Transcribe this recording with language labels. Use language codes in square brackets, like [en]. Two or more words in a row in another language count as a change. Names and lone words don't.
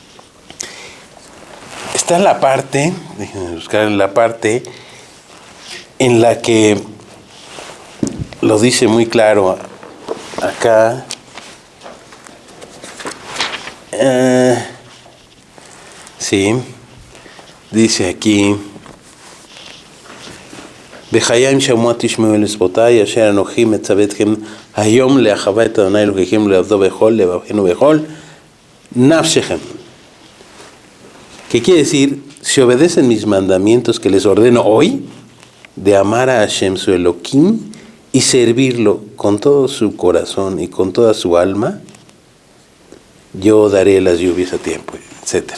[es] Está la parte, déjenme buscar la parte en la que lo dice muy claro acá. Sí, dice aquí, [he] בחיים שמוע תשמעו אל שפתי אשר אנוכי מצווה אתכם היום לאחווה את אדוני אלוהיכם לעבדו בכל לבבכם ובכל נפשכם. [es] ¿Qué quiere decir? Si obedecen mis mandamientos que les ordeno hoy, de amar a Hashem su Elohim y servirlo con todo su corazón y con toda su alma, yo daré las lluvias a tiempo, etc.